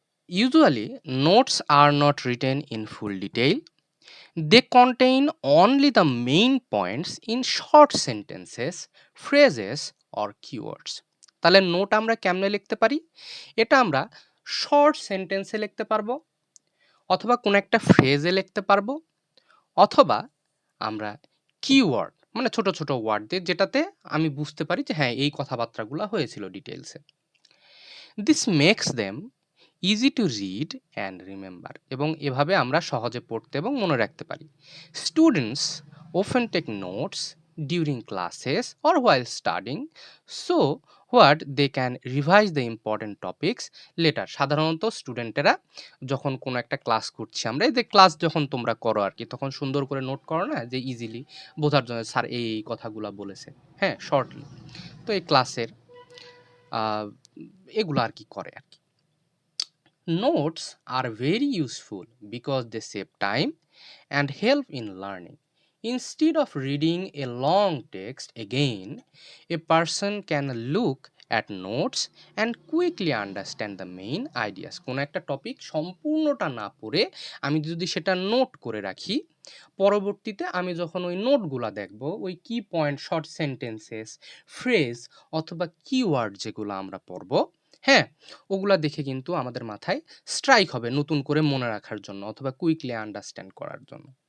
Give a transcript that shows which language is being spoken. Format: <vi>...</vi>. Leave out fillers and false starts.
<en>Usually, notes are not written in full detail. They contain only the main points in short sentences, phrases, or keywords.</en> <bn>তাহলে note আমরা কেমনে লিখতে পারি? এটা আমরা শর্ট সেন্টেন্সে লিখতে পারবো, অথবা কোন একটা ফ্রেজে লিখতে পারবো, অথবা আমরা কিওয়ার্ড মানে ছোট ছোট ওয়ার্ড দিয়ে, যেটাতে আমি বুঝতে পারি যে হ্যাঁ এই কথাবার্তাগুলো হয়েছিল ডিটেলসে।</bn> <en>this makes them easy to read and remember,</en> <bn>এবং এভাবে আমরা সহজে পড়তে এবং মনে রাখতে পারি।</bn> <en>Students often take notes during classes or while studying, so what they can revise the important topics later.</en> <bn>সাধারণত স্টুডেন্টেরা যখন কোনো একটা ক্লাস করছি আমরা, এই যে ক্লাস যখন তোমরা করো আর কি, তখন সুন্দর করে নোট করো না, যে ইজিলি বোঝার জন্য স্যার এই কথাগুলো বলেছে, হ্যাঁ শর্টলি। তো এই ক্লাসের এগুলো আর কি করে আর কি।</bn> <en>Notes are very useful because they save time and help in learning. Instead of reading a long text again, a person can look at notes and quickly understand the main ideas.</en> <bn>কোনো একটা topic সম্পূর্ণটা না পড়ে আমি যদি সেটা note করে রাখি, পরবর্তীতে আমি যখন ওই নোটগুলা দেখব, ওই কি পয়েন্ট, শর্ট সেন্টেন্সেস, ফ্রেজ অথবা কিওয়ার্ড যেগুলো আমরা পড়ব, হ্যাঁ ওগুলা দেখে কিন্তু আমাদের মাথায় স্ট্রাইক হবে নতুন করে মনে রাখার জন্য, অথবা কুইকলি আন্ডারস্ট্যান্ড করার জন্য।</bn>